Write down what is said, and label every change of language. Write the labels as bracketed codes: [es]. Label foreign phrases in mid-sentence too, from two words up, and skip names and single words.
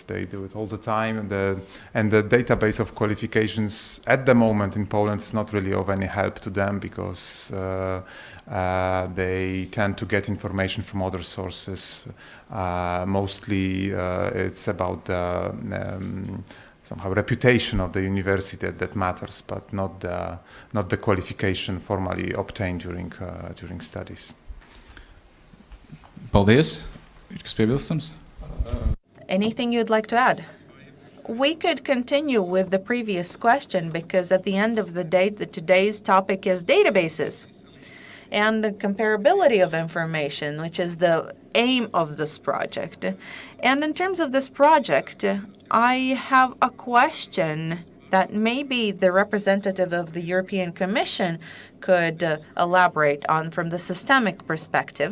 [en] They do it all the time, and the database of qualifications at the moment in Poland is not really of any help to them, because they tend to get information from other sources. Mostly, it's about the somehow reputation of the university that matters, but not the qualification formally obtained during studies. [lv] Paldies. Ir kas piebilstams? [en] Anything you'd like to add? We could continue with the previous question, because at the end of the day, today's topic is databases and the comparability of information, which is the aim of this project. And in terms of this project, I have a question that maybe the representative of the European Commission could elaborate on from the systemic perspective.